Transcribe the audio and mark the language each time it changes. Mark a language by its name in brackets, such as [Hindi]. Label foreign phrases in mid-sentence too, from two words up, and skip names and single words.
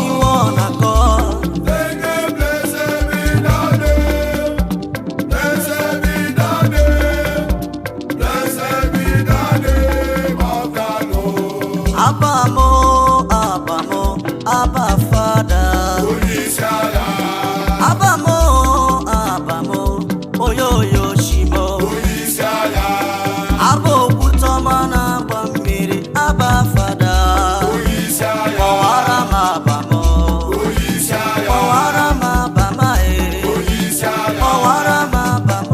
[English] In one accord. Singing, "Blessed be the name." Blessed be thy name. Blessed be thy name of the Lord. [Igbo] Abba mo, Abba mo, [English] Abba Father. [Igbo] Onye isi agha. Abba mo, Abba mo, oyo, oyo, Shimo. Onye isi agha. Abba okwute ọma na-agba mmiri. [English] Abba Father. [Igbo] Onye isi agha. Kpọwara m Abba m. Onye isi agha. Kpọwara m Abba m, eh. Onye isi agha. Kpọwara m Abba m.